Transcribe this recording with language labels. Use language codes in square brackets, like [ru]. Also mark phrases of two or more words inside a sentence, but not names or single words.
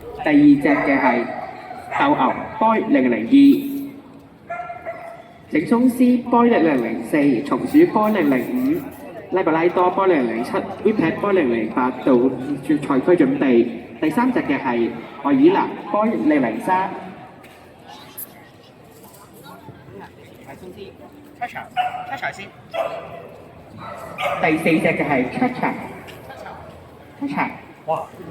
[yue] 二隻嘅係鬥牛 boy 002，整鬆絲 boy 004，松鼠 boy 005，拉布拉多 boy 007， [en] whippet boy [yue] 008 到賽區準備。第三隻嘅係愛爾蘭 boy 003。Cha-cha先。第四隻嘅係 Cha-cha。哇！